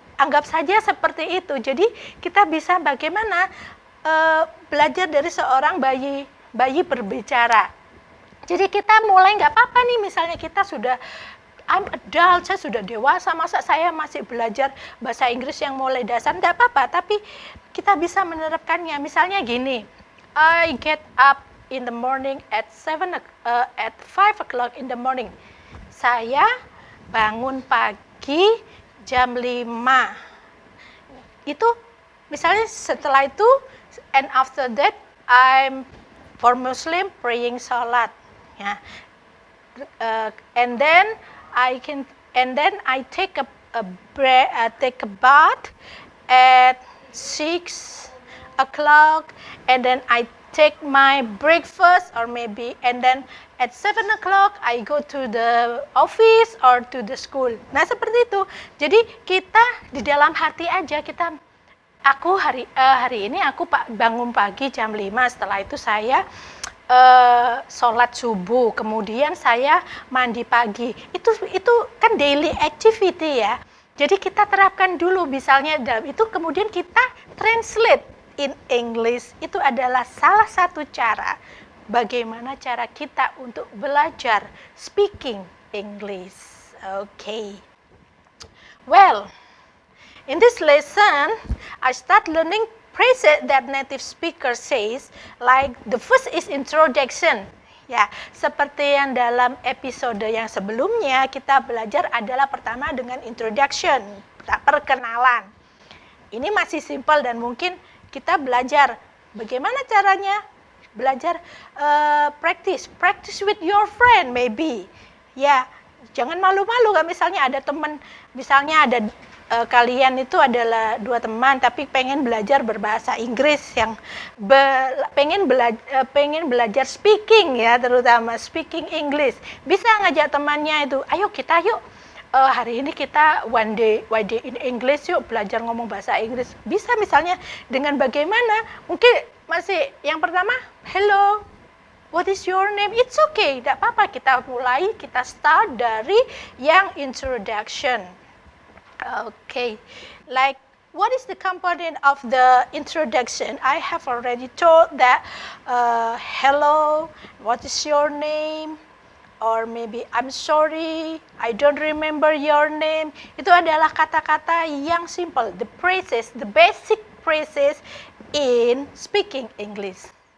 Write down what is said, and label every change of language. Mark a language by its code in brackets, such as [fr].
[id] Anggap saja seperti itu. Jadi kita bisa bagaimana belajar dari seorang bayi berbicara. Jadi kita mulai nggak apa-apa nih, misalnya kita sudah [en] I'm adult, [id] saya sudah dewasa, masa saya masih belajar bahasa Inggris yang mulai dasar, nggak apa-apa, tapi kita bisa menerapkannya. [en] Misalnya gini, I get up in the morning at 5 o'clock in the morning. [id] Saya bangun pagi jam 5. Itu misalnya setelah itu, [en] and after that I'm for Muslim praying salat, ya. And then I take a bath at 6 o'clock, and then I take my breakfast, or maybe, and then at 7 o'clock I go to the office or to the school. [id] Nah, seperti itu. Jadi kita di dalam hati aja, aku hari ini aku bangun pagi jam 5, setelah itu saya sholat subuh, kemudian saya mandi pagi. Itu kan [en] daily activity [id] ya. Jadi kita terapkan dulu, misalnya dalam itu, kemudian kita [en] translate in English. [id] Itu adalah salah satu cara bagaimana cara kita untuk belajar [en] speaking English. Okay. Well, in this lesson, I start learning phrases that native speaker says, like the first is introduction. [id] Ya, seperti yang dalam episode yang sebelumnya kita belajar adalah pertama dengan introduction, perkenalan. Ini masih simple dan mungkin kita belajar bagaimana caranya belajar [en] practice with your friend maybe. [id] Ya, jangan malu-malu kan, misalnya ada teman, misalnya ada kalian itu adalah 2 teman tapi pengen belajar berbahasa Inggris, yang pengen belajar speaking ya, terutama [en] speaking English. [id] Bisa ngajak temannya itu, ayo hari ini kita [en] one day in English, [id] yuk belajar ngomong bahasa Inggris. Bisa misalnya dengan bagaimana, mungkin masih yang pertama, [en] hello, what is your name? It's okay, [id] tidak apa-apa, kita start dari yang introduction. [en] Okay, like what is the component of the introduction? I have already told that hello, what is your name? Or maybe I'm sorry, I don't remember your name. [id] Itu adalah kata-kata yang [en] simple, the phrases, the basic phrases in speaking English.